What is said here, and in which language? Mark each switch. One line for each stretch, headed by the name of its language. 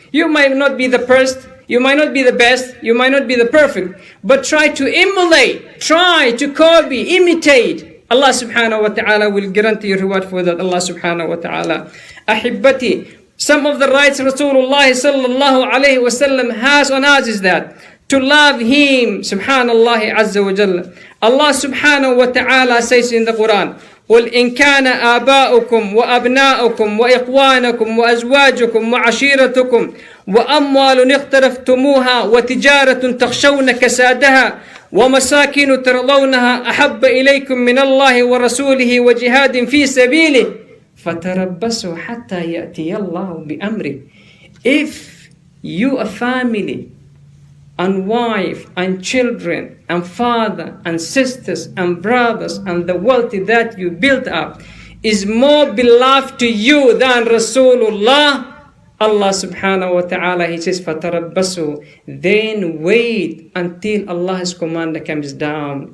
English: You might not be the first, you might not be the best, you might not be the perfect, but try to emulate, try to copy, imitate. Allah subhanahu wa ta'ala will guarantee you reward for that. Allah subhanahu wa ta'ala. Ahibbati, some of the rights Rasulullah sallallahu alayhi wa sallam has on us is that to love him, subhanallah azza wa jalla.
Arabic: Allah subhanahu wa ta'ala
English: says in the Quran,
Arabic: قل إن كان آباؤكم وأبناؤكم وإخوانكم وأزواجكم وعشيرتكم وأموال اقترفتموها وتجارة تخشون كسادها ومساكن ترضونها أحب إليكم من الله ورسوله وجهاد في سبيله فتربصوا حتى يأتي الله بأمره.
English: If you a family and wife and children and father and sisters and brothers and the wealth that you built up is more beloved to you than Rasulullah, Allah subhanahu wa ta'ala, He says, فَتَرَبَّسُوا, then wait until Allah's command comes down.